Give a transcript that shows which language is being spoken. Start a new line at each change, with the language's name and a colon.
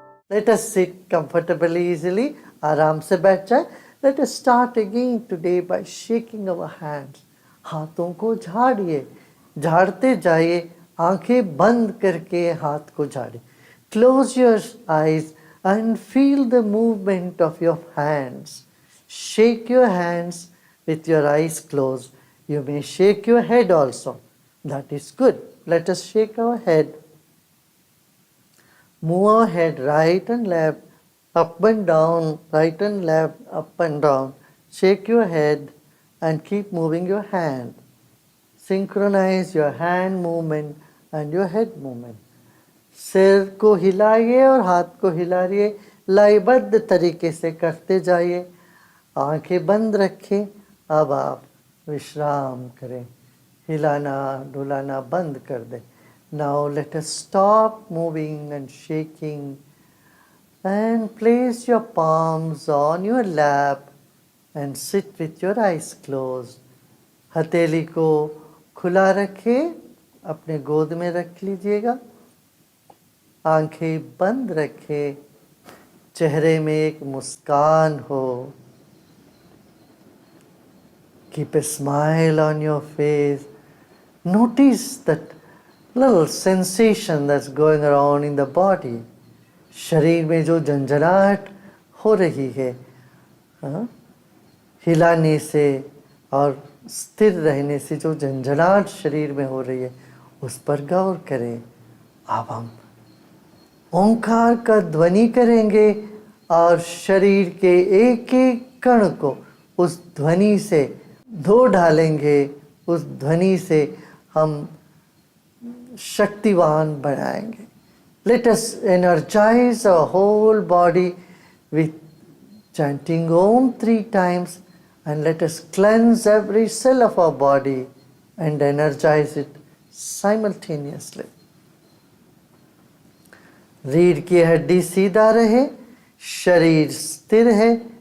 English: Let us sit comfortably, easily.
Hindi: आराम से बैठ जाए.
English: Let us start again today by shaking our hands.
Hindi: हाथों को झाड़िए, झाड़ते जाइए, आंखें बंद करके हाथ को झाड़िए.
English: Close your eyes and feel the movement of your hands. Shake your hands with your eyes closed. You may shake your head also. That is good. Let us shake our head. Move our head right and left, up and down, right and left, up and down. Shake your head and keep moving your hand. Synchronize your hand movement and your head movement.
Hindi: सिर को हिलाइए और हाथ को हिलाइए, लयबद्ध तरीके से करते जाइए. आंखें बंद रखें. अब आप विश्राम करें, हिलाना डुलाना बंद कर दें.
English: Now let us stop moving and shaking and place your palms on your lap and sit with your eyes closed.
Hindi: हथेली को खुला रखें, अपने गोद में रख लीजिएगा. आंखें बंद रखें, चेहरे में एक मुस्कान हो.
English: Keep a smile on your face. Notice that little sensation that's going around in the body.
Hindi: शरीर में जो झंझनाहट हो रही है, हिलाने से और स्थिर रहने से जो झंझनाहट शरीर में हो रही है, उस पर गौर करें. अब हम ओंकार का ध्वनि करेंगे और शरीर के एक एक कण को उस ध्वनि से धो डालेंगे. उस ध्वनि से हम शक्तिवान बनाएंगे.
English: Let us energize our whole body with chanting Om 3 times, and let us cleanse every cell of our body and energize it simultaneously.
Hindi: रीढ़ की हड्डी सीधा रहे, शरीर स्थिर है.